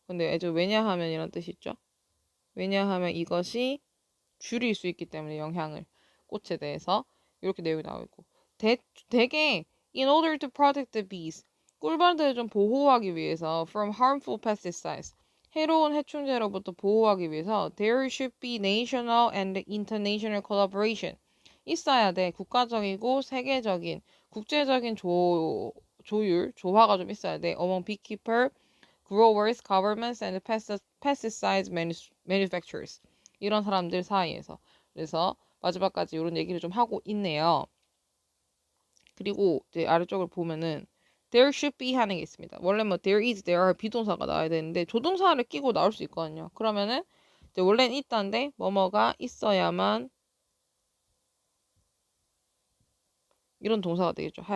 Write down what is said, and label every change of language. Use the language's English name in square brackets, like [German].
[Korean] 근데 as 왜냐하면 이런 뜻이 있죠. 왜냐하면 이것이 줄일 수 있기 때문에 영향을 꽃에 대해서 이렇게 내용이 나오고 있고 되게 [English] in order to protect the bees [Korean] 꿀벌들을 좀 보호하기 위해서 [English] from harmful pesticides [Korean] 해로운 해충제로부터 보호하기 위해서 [English] there should be national and international collaboration. [Korean] 있어야 돼. 국가적이고 세계적인, 국제적인 조화가 좀 있어야 돼. [English] among beekeeper, growers, governments, and pesticides manufacturers. [Korean] 이런 사람들 사이에서. 그래서 마지막까지 이런 얘기를 좀 하고 있네요. 그리고 이제 아래쪽을 보면은 [English] there should be [Korean] 하는 게 있습니다. 원래 뭐 [English] there is, there are [Korean] 비동사가 나와야 되는데 조동사를 끼고 나올 수 있거든요. 그러면은 이제 원래는 있다인데 뭐뭐가 있어야만 이런 동사가 되겠죠.